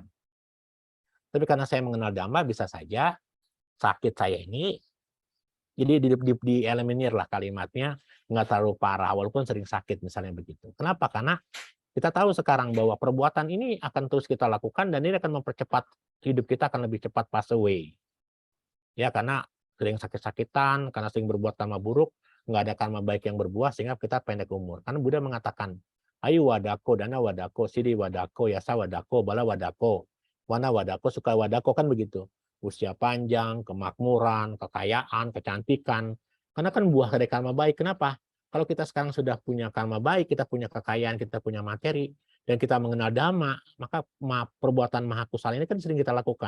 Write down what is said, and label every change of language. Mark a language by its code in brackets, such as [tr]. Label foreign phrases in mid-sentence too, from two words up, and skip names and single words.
[id] Tapi karena saya mengenal Dhamma, bisa saja sakit saya ini jadi di-eliminir lah kalimatnya, nggak terlalu parah walaupun sering sakit misalnya begitu. Kenapa? Karena kita tahu sekarang bahwa perbuatan ini akan terus kita lakukan dan ini akan mempercepat hidup kita akan lebih cepat [en] pass away. [id] Ya, karena sering sakit-sakitan, karena sering berbuat karma buruk, nggak ada karma baik yang berbuah sehingga kita pendek umur. Karena Buddha mengatakan, [pi] ayu wadako, dana wadako, siri wadako, yasa wadako, bala wadako, wana wadako, suka wadako, [id] kan begitu. Usia panjang, kemakmuran, kekayaan, kecantikan. Karena kan buah dari karma baik. Kenapa? Kalau kita sekarang sudah punya karma baik, kita punya kekayaan, kita punya materi, dan kita mengenal Dhamma, maka perbuatan [pi] maha kusala [id] ini kan sering kita lakukan.